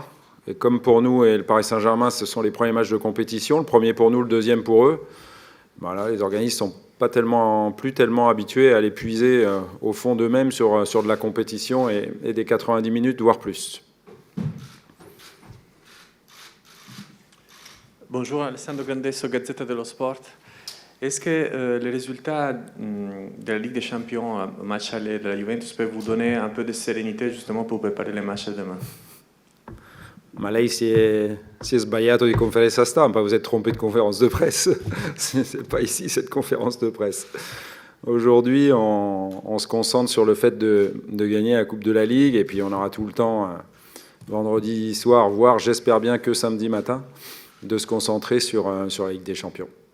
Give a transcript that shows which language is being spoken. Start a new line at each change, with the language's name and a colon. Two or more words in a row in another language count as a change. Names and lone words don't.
French: Et comme pour nous et le Paris Saint-Germain, ce sont les premiers matchs de compétition, le premier pour nous, le deuxième pour eux, voilà, les organismes ne sont plus tellement habitués à l'épuiser au fond d'eux-mêmes sur de la compétition et des 90 minutes, voire plus. Bonjour, Alessandro Gandesso, Gazzetta dello Sport. Est-ce que les résultats de la Ligue des Champions, match aller de la Juventus, peuvent vous donner un peu de sérénité justement pour préparer les matchs de demain?
Italian: Ma lei si è sbagliato di conferenza stampa,
French: vous êtes trompé de conférence de presse. C'est pas ici cette conférence de presse. Aujourd'hui, on se concentre sur le fait de gagner la Coupe de la Ligue et puis on aura tout le temps, vendredi soir, voire j'espère bien que samedi matin, de se concentrer sur la Ligue des Champions.